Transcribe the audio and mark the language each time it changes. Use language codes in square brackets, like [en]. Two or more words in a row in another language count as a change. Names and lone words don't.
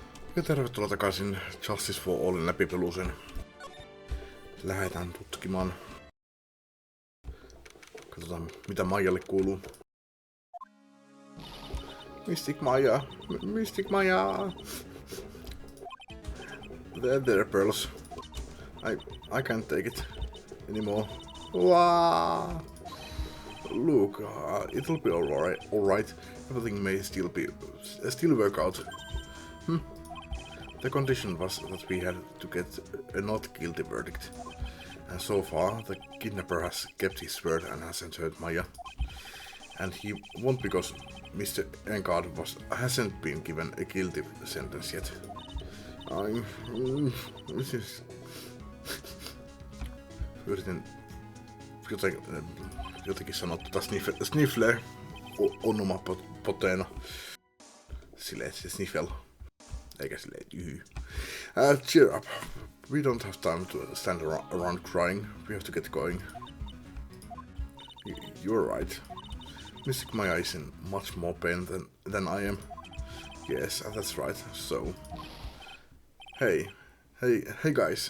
[fi] Ja tervetuloa takaisin Justice for Allin läpipeluuseen. Lähdetään tutkimaan. Katsotaan mitä Maijalle kuuluu. Mystic Maija! Mystic Maija! [en] There, pearls. I can't take it anymore. Wow. Look, it'll be alright. Everything may still work out. The condition was that we had to get a not guilty verdict. And so far, the kidnapper has kept his word and hasn't hurt Maya. And he won't because Mr. Enkard hasn't been given a guilty sentence yet. [fi] Yritin jotenkin sanoa sniffler onomapoteena. Silleen se sniffel. Eikä silleen [en] cheer up. We don't have time to stand around crying. We have to get going. You're right. Mystic Maya is in much more pain than I am. Yes, that's right. So... Hey guys.